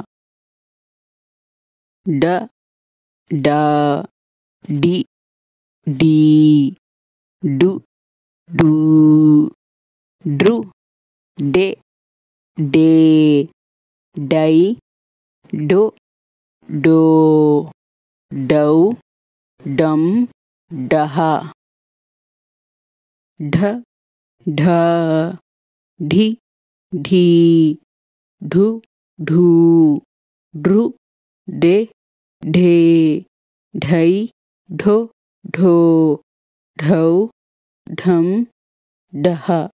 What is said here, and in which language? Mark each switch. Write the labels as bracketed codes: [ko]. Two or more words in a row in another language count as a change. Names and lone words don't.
[kn] ಡ ಡ ಡಿ ಡೀ ಡು ಡೂ ಡ್ರು ಡೆ ಡೇ ಡೈ ಡೊ ಡೋ ಡೌ ಡಂ ಡಹ ಢ ಢ ಢಿ ಢೀ ಢು ಢೂ ಢೃ ಡೆ ಢೇ ಢೈ ಢೊ ಢೋ ಢೌ ಢಂ ಢಹ